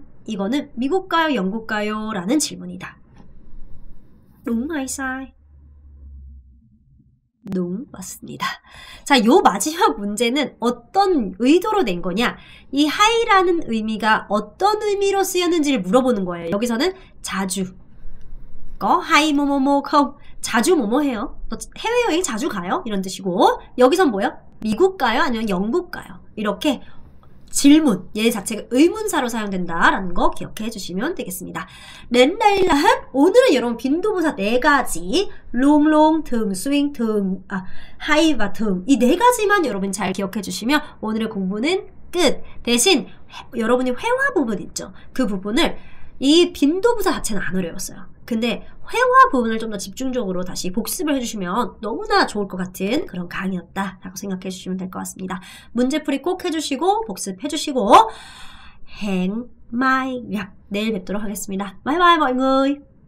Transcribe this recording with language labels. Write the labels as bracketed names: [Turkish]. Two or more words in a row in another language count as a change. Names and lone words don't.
[Korean] 이거는 미국 가요, 영국 가요? 라는 질문이다. [Vietnamese] đúng hay sai? đúng 맞습니다. [Korean] 자, 요 마지막 문제는 어떤 의도로 낸 거냐? 이 하이라는 의미가 어떤 의미로 쓰였는지를 물어보는 거예요. 여기서는 자주. [Vietnamese] có hay 뭐뭐뭐 không? [Korean] 자주 뭐뭐 해요? 너 해외여행 자주 가요? 이런 뜻이고, 여기선 뭐예요? 미국 가요? 아니면 영국 가요? 이렇게 질문, 얘 자체가 의문사로 사용된다라는 거 기억해 주시면 되겠습니다. [Vietnamese] đến đây là hết. [Korean] 오늘은 여러분 빈도부사 4가지, [Vietnamese] luôn luôn, thường xuyên, hay và thường, [Korean] 이 4가지만 여러분 잘 기억해 주시면 오늘의 공부는 끝. 대신 여러분이 회화 부분 있죠. 그 부분을 이 빈도부사 자체는 안 어려웠어요. 근데 회화 부분을 좀 더 집중적으로 다시 복습을 해주시면 너무나 좋을 것 같은 그런 강의였다라고 생각해 주시면 될 것 같습니다. 문제풀이 꼭 해주시고 복습해주시고 [Vietnamese] hẹn mai gặp. [Korean] 내일 뵙도록 하겠습니다. [Vietnamese] 바이바이 mọi người.